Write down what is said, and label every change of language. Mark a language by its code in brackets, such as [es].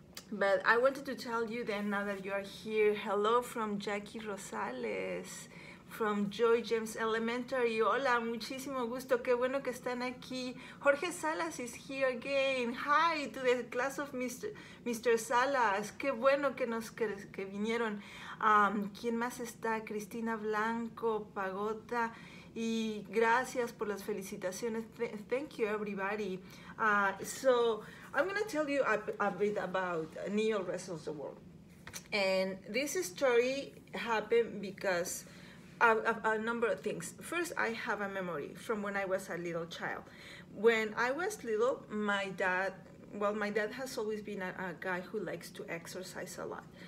[en] But I wanted to tell you then, now that you are here, hello from Jackie Rosales, from Joy James Elementary. [es] Hola, muchísimo gusto, qué bueno que están aquí. [en] Jorge Salas is here again. Hi to the class of Mr. Salas. [es] Qué bueno que vinieron. ¿Quién más está? Cristina Blanco, Pagota. Y gracias por las felicitaciones. [en] Thank you, everybody. So I'm going to tell you a bit about Niño Wrestles The World. And this story happened because a number of things. First, I have a memory from when I was a little child. When I was little, my dad has always been a guy who likes to exercise a lot.